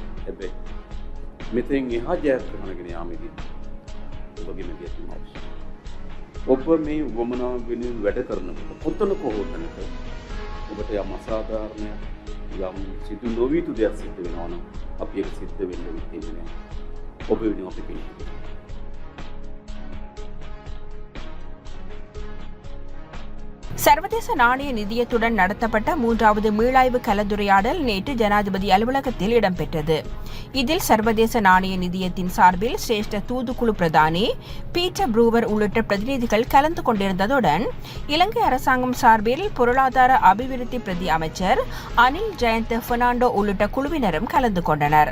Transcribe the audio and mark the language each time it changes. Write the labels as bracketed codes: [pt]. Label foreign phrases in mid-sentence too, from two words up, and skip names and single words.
[si] හැබැයි මෙතෙන් එහා ජයග්‍රහණ ගෙන යාමේදී ඔබගේ මැදිහත්වීම අවශ්‍යයි. ඔබ මේ වමනා වෙනුවෙන් වැඩ කරනකොට කොතනක හෝ තැනක ඔබට යම් අසාධාරණයක් යම් සිදු නොවිතු දෙයක් සිද්ධ වෙනවා නම් අපි ඒක සිද්ධ වෙන්න දෙන්නේ නැහැ. ඔබ වෙනුවෙන් අපි පිළිගන්නවා. [ta] சர்வதேச நாணய நிதியத்துடன் நடத்தப்பட்ட 3வது மீளாய்வு கலந்துரையாடல் நேற்று ஜனாதிபதி அலுவலகத்தில் இடம்பெற்றது. இதில் சர்வதேச நாணய நிதியத்தின் சார்பில் சிரேஷ்ட தூதுக்குழு பிரதானி பீட்டர் ப்ரூவர் உள்ளிட்ட பிரதிநிதிகள் கலந்து கொண்டிருந்ததுடன் இலங்கை அரசாங்கம் சார்பில் பொருளாதார அபிவிருத்தி பிரதி அமைச்சர் அனில் ஜெயந்த் பெர்னாண்டோ உள்ளிட்ட குழுவினரும் கலந்து கொண்டனர்.